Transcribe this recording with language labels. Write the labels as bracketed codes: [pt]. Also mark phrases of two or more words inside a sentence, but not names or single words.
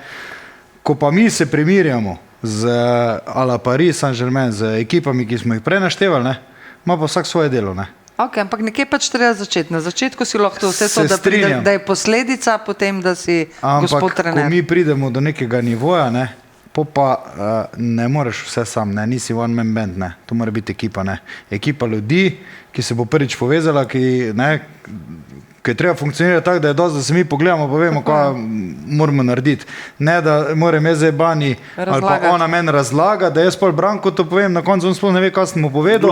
[sl] Ko pa mi se primirjamo z ala Paris Saint-Germain, z ekipami, ki smo jih prej naštevali, ne, ima pa vsak svoje delo. Ne. Ok, ampak nekje pač treba začeti. Na začetku si lahko vse to, da je posledica potem, da si gospod trener. Ampak, ko mi pridemo do nekega nivoja, ne, pa ne moreš vse sam, ne, nisi [en] one man band, [sl] ne, to mora biti ekipa, ne. Ekipa ljudi, ki se bo prvič povezala, ki je treba funkcionirati tako, da je dosti, da se mi pogledamo, pa vemo, kaj moramo narediti. Ne, da moram jaz zdaj Bani ali pa ona meni razlaga, da jaz pol Branko to povem, na koncu on sploh ne ve, kaj sem mu povedal.